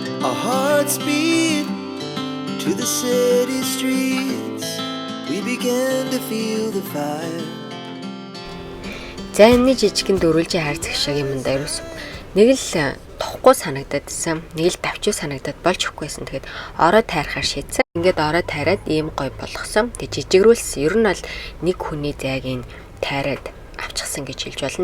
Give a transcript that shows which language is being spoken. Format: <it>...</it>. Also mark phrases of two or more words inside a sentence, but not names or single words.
<en>Our hearts beat to the city streets. We began to feel the fire.</en> <mn>За энэ жижигхэн дөрвөлжийн хайр цагшааг юмдаа ерөөс нэг л тохгүй санагдаад исэн. Нэг л давчуу санагдаад болж өгөхгүйсэн. Тэгээд ороо тайрахаар шийдсэн. Ингээд ороо тайраад ийм гоё болгосон. Тэгээд жижигрүүлсэн. Ер нь бол нэг хүний зайгийг тайраад авчихсан гэж хэлж болно.</mn>